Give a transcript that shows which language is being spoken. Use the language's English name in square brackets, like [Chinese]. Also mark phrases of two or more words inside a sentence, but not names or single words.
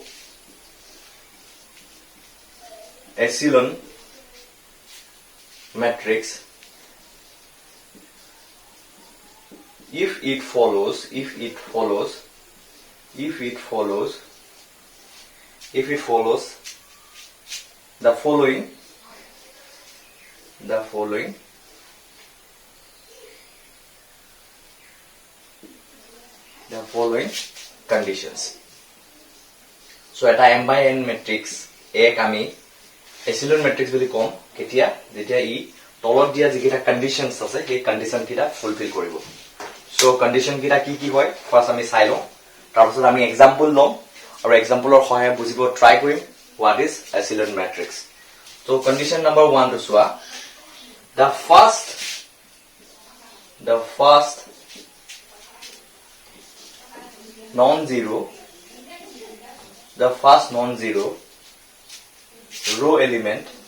[English] echelon matrix if it follows the following conditions. [Assamese] So eta [English] m by n matrix A [Assamese] আমি [English] echelon matrix [Assamese] বুলি কম কেতিয়া যেতিয়া ই তলত দিয়া যিকেইটা কন্ডিশনস আছে সেই কন্ডিশন কিটা ফুলফিল কৰিব। [English] so condition [Assamese] কিটা কি হয় ফার্স্ট আমি চাই লওঁ, তাৰপিছত আমি এক্সাম্পল লম আৰু এক্সাম্পলৰ সহায়ত বুজিব ট্ৰাই কৰিম [English] what is echelon matrix. So condition number 1 to চোৱা, the first non-zero row element